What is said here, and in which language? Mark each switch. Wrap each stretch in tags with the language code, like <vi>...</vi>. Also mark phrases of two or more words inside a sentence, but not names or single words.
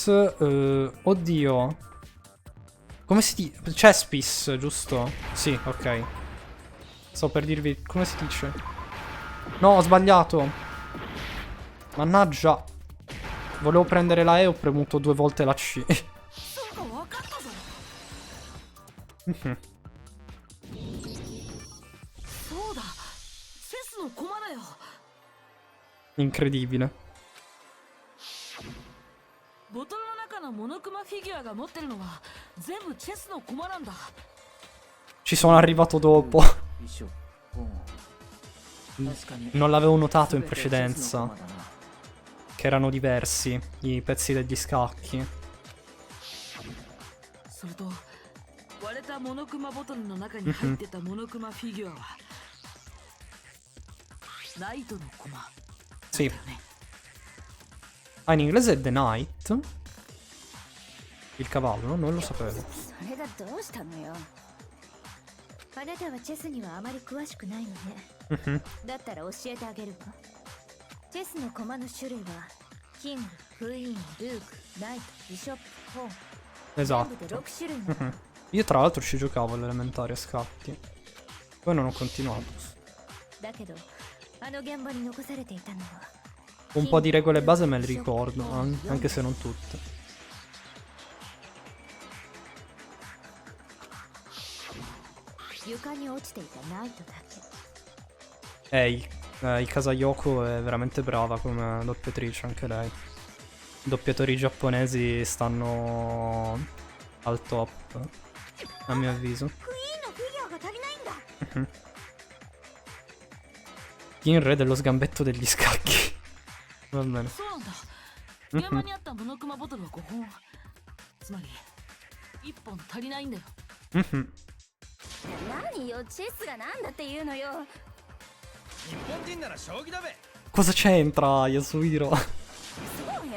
<it>Oddio. Come si dice? Chesspiece, giusto? Sì, ok. Sto per dirvi come si dice. No, ho sbagliato. Mannaggia. Volevo prendere la E, ho premuto 2 volte la C.</it> <ja>かったぞ。そうだ、チェスの駒だよ。</ja> <it>Incredibile.</it> <ja>ボトルの中のモノクマフィギュアが持ってるのは全部チェスの駒なんだ。</ja> <it>Ci sono arrivato dopo.</it> <ja>衣装。確かに</ja> <it>Non l'avevo notato in</it> <ja>全てチェスの</ja> <it>precedenza.</it> <ja>駒だな。</ja> <it>Che erano diversi i pezzi degli scacchi.</it> <ja>それと割れたモノクマボトルの中に入ってたモノクマフィギュアはナイトの駒だ</ja> <it>Sì.</it> <ja>よね。</ja> <it>Ah, in inglese è</it> <en>The Knight.</en> <it>Il cavallo, no? Non lo sapevo.</it> <ja>それがどうしたのよ。あなたはチェスにはあまり詳しくないのね。 Mhm. だったら教えてあげるわ。チェスの駒の種類はキング、クイーン、ルーク、ナイト、ビショップ、ポーン。全部で</ja> <it>Esatto.</it> <ja>6種類なの。 Mhm.</ja> <it>Io tra l'altro ci giocavo all'elementare a scacchi. Poi non ho continuato.</it> <ja>だけどあの現場に残されていたのは</ja> <it>Un po' di regole base me le ricordo, anche se non tutte.</it> <ja>床に落ちていたナイトだけ。</ja> <it>Ikasa Yoko è veramente brava come doppiatrice, anche lei. I doppiatori giapponesi stanno al top, a mio avviso.</it> <ja>クイーンのフィギュアが足りないんだ。</ja> <it>Il re dello sgambetto degli scacchi. Va bene.</it> <ja>そうなんだ。現場にあったモノクマボトルは5本。つまり1本足りないんだよ。 Mhm. 何よ、チェスがなんだっていうのよ。日本人なら将棋だべ。</ja> <it>Cosa c'entra, Yasuhiro?</it> <ja>そうよ。</ja>